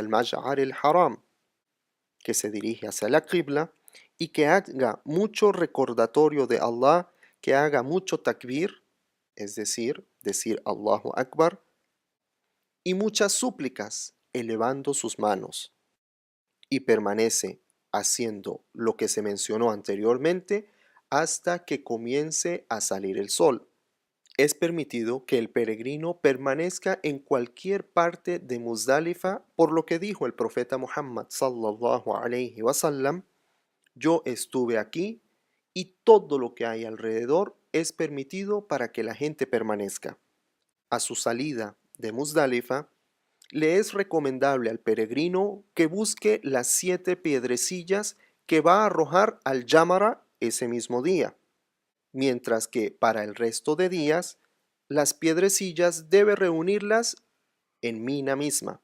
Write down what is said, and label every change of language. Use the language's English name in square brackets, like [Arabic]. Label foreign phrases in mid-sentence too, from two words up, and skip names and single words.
[Spanish] el Mash'ar el-Haram, que se dirige hacia la Qibla y que haga mucho recordatorio de Allah, que haga mucho takbir, es decir [Arabic] الله أكبر, [Spanish] y muchas súplicas elevando sus manos, y permanece haciendo lo que se mencionó anteriormente hasta que comience a salir el sol. Es permitido que el peregrino permanezca en cualquier parte de Muzdalifa, por lo que dijo el profeta Muhammad [Arabic] صلى الله عليه وسلم: [Spanish] yo estuve aquí y todo lo que hay alrededor es permitido para que la gente permanezca. A su salida de Muzdalifa, le es recomendable al peregrino que busque las 7 piedrecillas que va a arrojar al Jamara ese mismo día, mientras que para el resto de días, las piedrecillas debe reunirlas en Mina misma.